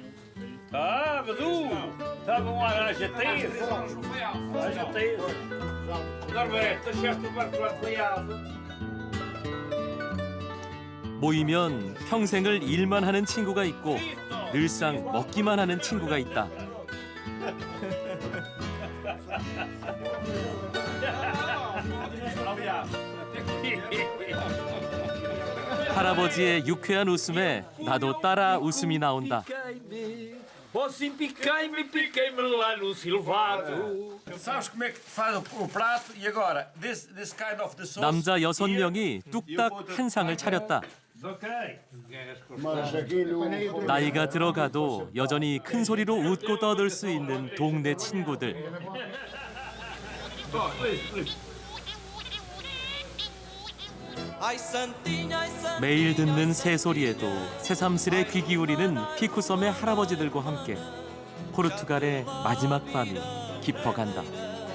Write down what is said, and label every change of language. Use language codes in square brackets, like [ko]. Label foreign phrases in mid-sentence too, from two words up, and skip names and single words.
[ko] 모이면 평생을 일만 하는 친구가 있고 늘상 먹기만 하는 친구가 있다. 할아버지의 유쾌한 웃음에 나도 따라 웃음이 나온다. [pt] Você piquei-me lá no silvado. Sabes como é que faz o prato? E agora, [en] this kind of the sauce. [ko] 남자 6명이 뚝딱 한 상을 차렸다. 나이가 들어가도 여전히 큰 소리로 웃고 떠들 수 있는 동네 친구들. 매일 듣는 새소리에도 새삼스레 귀 기울이는 피쿠섬의 할아버지들과 함께 포르투갈의 마지막 밤이 깊어간다.